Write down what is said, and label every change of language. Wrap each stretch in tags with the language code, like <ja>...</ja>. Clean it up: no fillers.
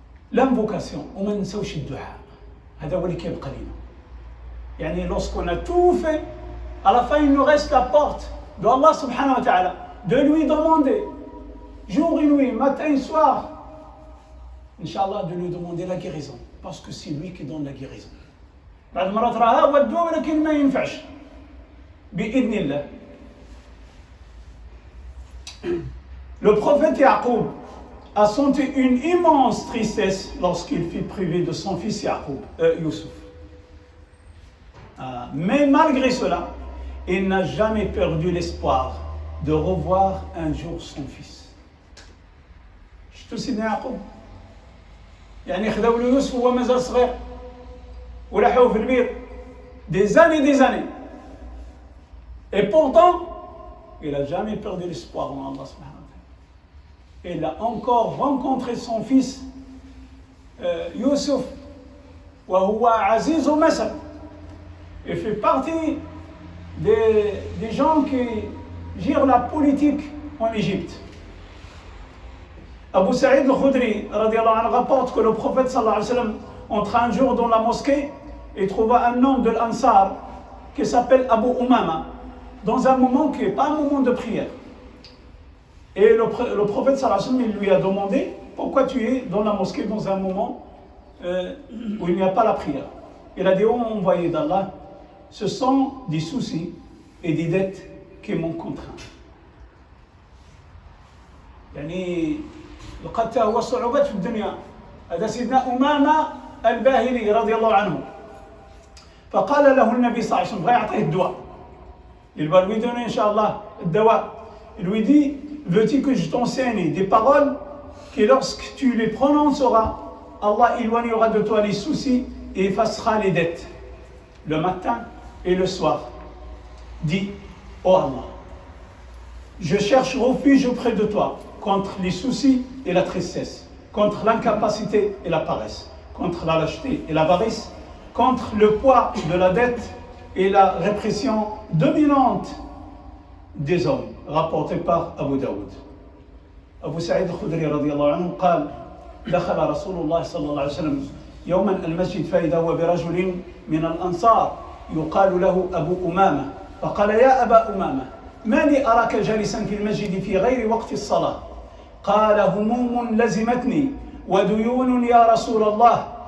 <ar>L'invocation وما نسوش الدعاء، هذا هو اللي كيبقى لنا.</ar> <fr>يعني lorsqu'on a tout fait, à la fin il nous reste la porte de Allah subhanahu wa ta'ala, de lui demander jour et nuit, matin et soir, Inch'Allah, de lui demander la guérison, parce que c'est lui qui donne la guérison.</fr> <ar>بعد مرات راها ودوا ولكن ما ينفعش بإذن الله.</ar> <fr>Le prophète Yaqub a senti une immense tristesse lorsqu'il fut privé de son fils Youssouf. Mais malgré cela, il n'a jamais perdu l'espoir de revoir un jour son fils.</fr> <ar>شفتوا سيدنا يعقوب؟ يعني خذوا له يوسف وهو مازال صغير ولاحوه في البير</ar> <fr>des années. Et pourtant, il n'a jamais perdu l'espoir en Allah subhanahu wa ta'ala. Il a encore rencontré son fils Youssouf,</fr> <ar>وهو عزيز مصر.</ar> <fr>Il fait partie des gens qui gèrent la politique en Égypte. Abu Saïd al-Khudri radiallahu anhu rapporte que le prophète sallallahu alayhi wa sallam entre un jour dans la mosquée et trouva un homme de l'Ansar qui s'appelle Abu Umama dans un moment qui n'est pas un moment de prière. Et le prophète sallallahu alayhi wa sallam il lui a demandé: pourquoi tu es dans la mosquée dans un moment où il n'y a pas la prière? Il a dit: oh envoyé d'Allah, ce sont des soucis et des dettes qui m'ont contraint.</fr> <ar>يعني لقد هو صعوبات في الدنيا. هذا سيدنا أمامة الباهلي رضي الله عنه. فقال له النبي صلى الله عليه وسلم بغى يعطيه الدواء.</ar> <fr>Il va lui donner Inch'Allah الدواء. Il lui dit: veux-tu que je t'enseigne des paroles que lorsque tu les prononceras, Allah éloignera de toi les soucis et effacera les dettes. Le matin et le soir, dis: oh Allah, je cherche refuge auprès de toi contre les soucis et la tristesse, contre l'incapacité et la paresse, contre la lâcheté et l'avarice, contre le poids de la dette et la répression dominante des hommes, rapporté par Abu Daoud.</fr> <ar>Abu Saïd al-Khudri radiyallahu anhu قال: دخل رسول الله صلى الله عليه وسلم يوما المسجد فإذا هو برجل من الأنصار يقال له أبو أمامة، فقال: يا أبا أمامة، ما لي أراك جالسا في المسجد في غير وقت الصلاة؟ قال: هموم لزمتني وديون يا رسول الله.</ar>